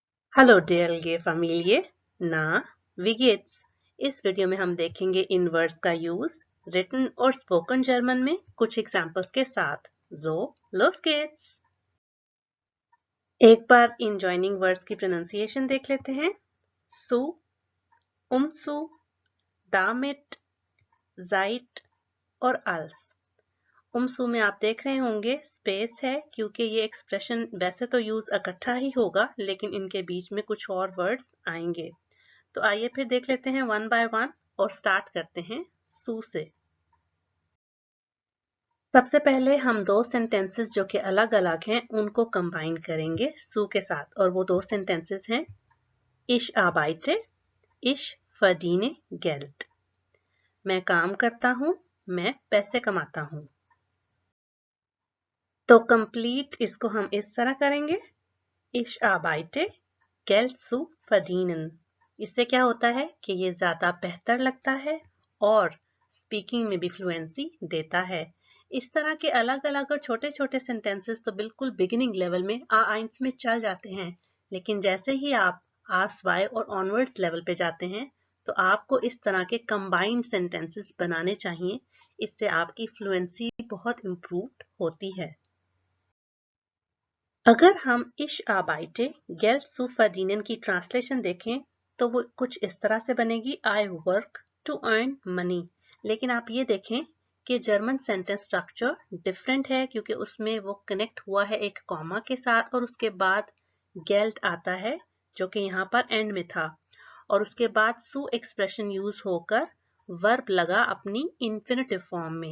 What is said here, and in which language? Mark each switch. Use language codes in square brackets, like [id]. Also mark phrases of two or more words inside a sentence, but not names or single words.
[en] hello dear family ना [de] wie geht's? [hi] इस वीडियो में हम देखेंगे इन वर्ड्स का यूज रिटन और [en] spoken German [hi] में कुछ एग्जांपल्स के साथ। [de] So, los geht's! [hi] एक बार इन [en] joining words [hi] की प्रोनाउंसिएशन देख लेते हैं। [de] सु, umzu, damit, seit और als। [hi] umzu में आप देख रहे होंगे स्पेस है क्योंकि ये एक्सप्रेशन वैसे तो यूज इकट्ठा ही होगा लेकिन इनके बीच में कुछ और वर्ड्स आएंगे। तो आइए फिर देख लेते हैं [en] one by one [hi] और स्टार्ट करते हैं सू से। सबसे पहले हम दो सेंटेंसेस जो कि अलग अलग हैं उनको कंबाइन करेंगे सू के साथ और वो दो सेंटेंसेस हैं [de] Ich arbeite, ich verdiene Geld। [hi] मैं काम करता हूँ, मैं पैसे कमाता हूँ। तो कंप्लीट इसको हम इस तरह करेंगे [de] Ich arbeite, Geld zu verdienen। [hi] इससे क्या होता है कि ये ज्यादा बेहतर लगता है और स्पीकिंग में भी फ्लुएंसी देता है। इस तरह के अलग अलग और छोटे छोटे सेंटेंसेस तो बिल्कुल [en] beginning level [hi] में A1 में चल जाते हैं, लेकिन जैसे ही आप A2 और [en] onwards level [hi] पे जाते हैं तो आपको इस तरह के [en] combined sentences [hi] बनाने चाहिए। इससे आपकी फ्लुएंसी बहुत इम्प्रूव्ड होती है। अगर हम [de] Ich arbeite, Geld zu verdienen [hi] की ट्रांसलेशन देखें तो वो कुछ इस तरह से बनेगी [en] I work to earn money। [hi] लेकिन आप ये देखें कि [en] German sentence structure different [hi] है क्योंकि उसमें वो कनेक्ट हुआ है एक कॉमा के साथ और उसके बाद Geld आता है जो कि यहाँ पर एंड में था और उसके बाद सु [en] expression use [hi] होकर वर्ब लगा अपनी [en] infinitive form [hi] में।